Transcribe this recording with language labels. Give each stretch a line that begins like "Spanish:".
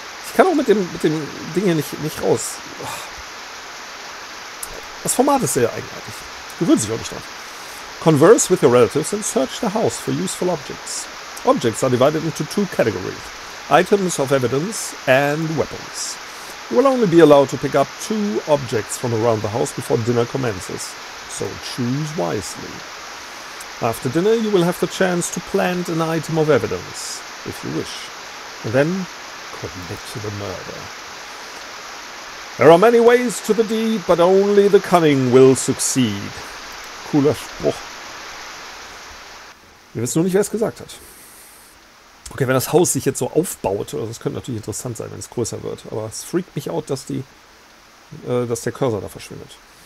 German: Ich kann auch mit dem Ding hier nicht raus. Das Format ist sehr eigenartig. Gewöhnt sich auch nicht dran.
English: Converse with your relatives and search the house for useful objects. Objects are divided into two categories. Items of evidence and weapons. You will only be allowed to pick up 2 objects from around the house before dinner commences, so choose wisely. After dinner, you will have the chance to plant an item of evidence, if you wish, and then commit the murder. There are many ways to the deed, but only the cunning will succeed.
German: Cooler Spruch. Wir wissen nur nicht, wer es gesagt hat. Okay, wenn das Haus sich jetzt so aufbaut, also das könnte natürlich interessant sein, wenn es größer wird. Aber es freakt mich out, dass der Cursor da verschwindet.